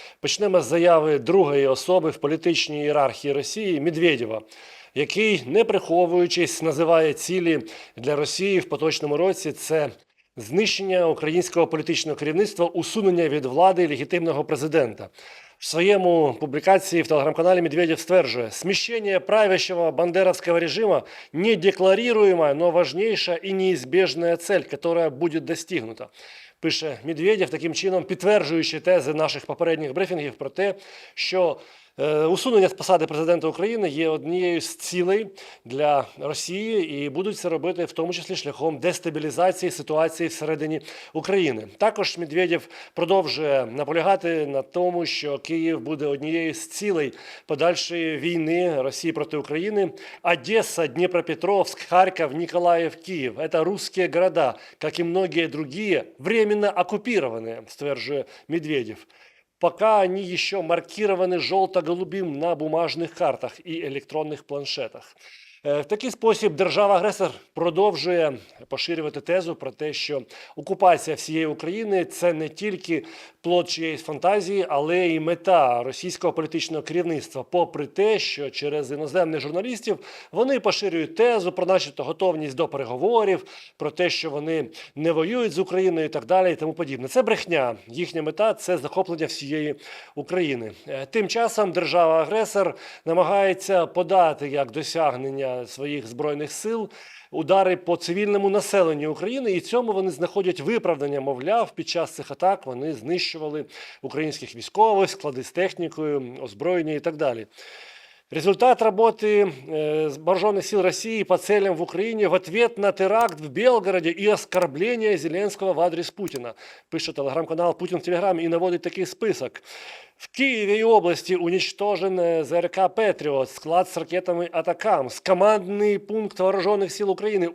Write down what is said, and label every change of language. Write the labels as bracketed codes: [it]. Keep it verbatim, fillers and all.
[uk] Почнемо з заяви другої особи в політичній ієрархії Росії Медведєва, який, не приховуючись, називає цілі для Росії в поточному році – це знищення українського політичного керівництва, усунення від влади легітимного президента. В своєму [ru] публикации в телеграм-канале Медведев [uk] стверджує, [ru] смещение правящего бандеровского режима – недекларируемая, но важнейшая и неизбежная цель, которая будет достигнута. [uk] Пише Медведєв, таким чином підтверджуючи тези наших попередніх брифінгів про те, що е, усунення з посади президента України є однією з цілей для Росії і будуть це робити в тому числі шляхом дестабілізації ситуації всередині України. Також Медведєв продовжує наполягати на тому, що Київ буде однією з цілей подальшої війни Росії проти України. [ru] Одеса, Дніпропетровськ, Харків, Ніколаїв, Київ – це русські города, як і многие другие, временно оккупированные, [uk] стверджує [ru] Медведєв. Пока они еще маркированы желто-голубым на бумажных картах и электронных планшетах. [uk] Е, В такий спосіб держава-агресор продовжує поширювати тезу про те, що окупація всієї України – це не тільки плод чиєїсь фантазії, але й мета російського політичного керівництва, попри те, що через іноземних журналістів вони поширюють тезу про начебто готовність до переговорів, про те, що вони не воюють з Україною і так далі, і тому подібне. Це брехня. Їхня мета – це захоплення всієї України. Е, Тим часом держава-агресор намагається подати як досягнення своїх збройних сил удари по цивільному населенню України, і цьому вони знаходять виправдання. Мовляв, під час цих атак вони знищували українських військових, склади з технікою, озброєння і так далі. [ru] Результат работы э, вооруженных сил России по целям в Украине в ответ на теракт в Белгороде и оскорбление Зеленского в адрес Путина. Пишет телеграм-канал «Путин в Телеграме» и наводит [uk] такий [ru] список. В Киеве и области уничтожен э, ЗРК «Патриот», склад с ракетами «Атакамс», командный пункт вооруженных сил Украины.